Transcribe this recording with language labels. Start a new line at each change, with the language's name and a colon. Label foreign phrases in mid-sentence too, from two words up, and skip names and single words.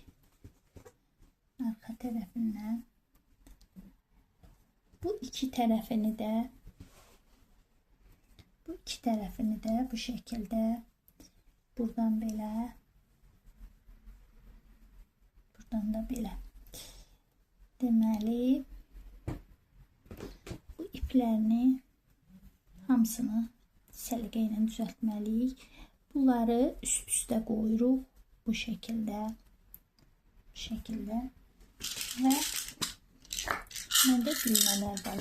Turkish: Arka tarafından bu iki tarafını da bu şekilde buradan böyle, buradan da böyle.
Azerbaijani: Deməli bu iplərini hamısını səliqə ilə düzəltməliyik. Bunları üst-üstə qoyuruq bu şəkildə. Bu şəkildə. Və məndə düymələr var.